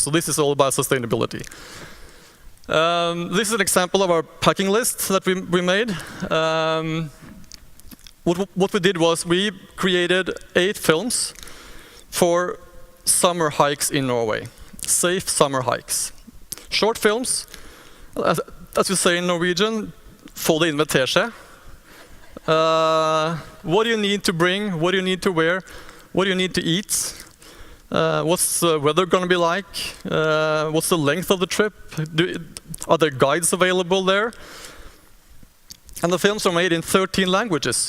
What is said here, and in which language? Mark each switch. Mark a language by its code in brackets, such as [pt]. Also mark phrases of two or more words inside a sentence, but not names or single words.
[en] So this is all about sustainability. This is an example of our packing list that we made. What we did was we created 8 films for summer hikes in Norway. Safe summer hikes. Short films, as we say in Norwegian, [no] få det inn med teskje. [en] What do you need to bring? What do you need to wear? What do you need to eat? What's the weather going to be like? What's the length of the trip? Are there guides available there? And the films are made in 13 languages.